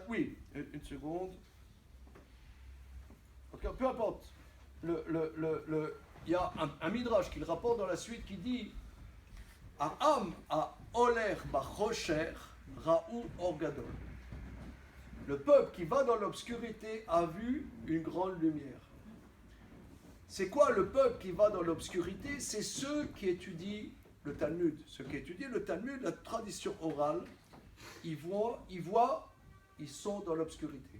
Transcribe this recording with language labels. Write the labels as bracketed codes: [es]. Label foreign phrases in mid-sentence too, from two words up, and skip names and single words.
[fr] Oui, une seconde. En tout cas, peu importe. Il y a un midrash qui le rapporte dans la suite qui dit [he] העם ההולכים בחושך ראו אור גדול. [fr] Le peuple qui va dans l'obscurité a vu une grande lumière. C'est quoi le peuple qui va dans l'obscurité? C'est ceux qui étudient le Talmud. Ceux qui étudient le Talmud, la tradition orale. Ils voient, ils sont dans l'obscurité.